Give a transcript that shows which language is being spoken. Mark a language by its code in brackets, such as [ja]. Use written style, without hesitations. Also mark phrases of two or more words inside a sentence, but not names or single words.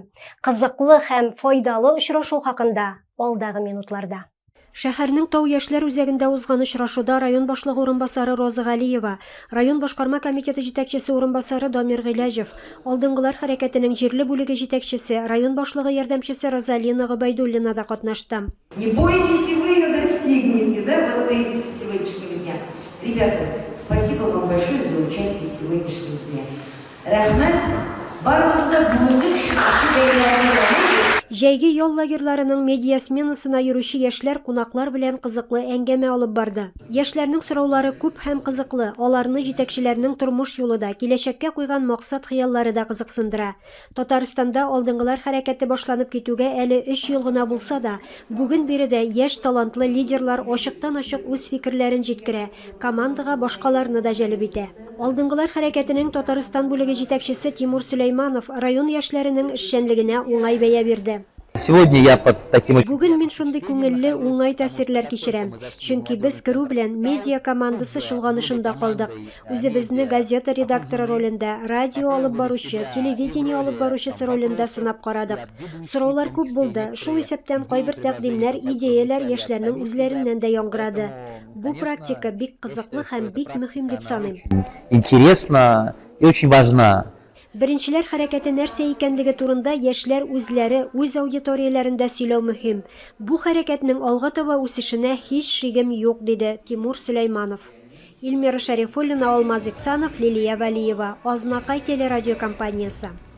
[tt] Кызыклы һәм файдалы очрашу хакында алдагы минутларда. Шәһәрнең Тау яшьләр үзәгендә узган очрашуда район башлыгы урынбасары Роза Галиева, район башкарма комитеты җитәкчесе урынбасары Дамир Гыйләҗев, алдынгылар хәрәкәтенең җирле бүлеге җитәкчесе, район башлыгы ярдәмчесе Розалина Гобайдуллина да катнашты. [ru] Не бойтесь, и вы достигнете, да, вот тезис сегодняшнего дня. Ребята, спасибо вам большое за участие сегодняшнего дня. Рахмат, барымызда бүгінгі шүрші бәйрәмі [tt] Җәйге ял лагерьларының медиа сменасына йөрүче яшьләр кунаклар белән кызыклы әңгәмә алып барды. Яшьләрнең сораулары күп һәм кызыклы, аларны җитәкчеләрнең тормыш юлы да, киләчәккә куйган максат-хыяллары да кызыксындыра. Татарстанда алдынгылар хәрәкәте башланып китүгә әле 3 ел гына булса да, бүген биредә яшь талантлы лидерлар ачыктан-ачык үз фикерләрен җиткерә, командага башкаларны да җәлеп итә. Алдынгылар хәрәкәтенең Татарстан бүлеге җитәкчесе Тимур Сөләйманов район яшьләренең эшчәнлегенә уңай бәя бирде. [ru] Сегодня я под таким [tt] Бүген мин шундый күңелле, уңай тәэсирләр кичерәм, чөнки без керү белән медиа командасы шулганышында калдык. Үзебезне газета редакторы ролендә, радио алып баручы, телевидение алып баручысы ролендә сынап карадык. Сораулар күп булды. Шул исәптән кайбер тәкъдимнәр, идеяләр яшьләрнең үзләреннән дә яңгырады. Бу практика бик кызыклы һәм бик мөһим дип саныйм. [ru] интересно и очень важна. [tt] Беренчеләр хәрәкәте нәрсә икәнлеге турында яшьләр үзләре, үз аудиторияләрендә сөйләү мөһим. Бу хәрәкәтнең алга таба үсешенә һич шигем юк, диде Тимур Сөләйманов. Илмира Шәрифуллина, Алмаз Иксанов, Лилия Вәлиева, Азнакай телерадиокомпаниясе.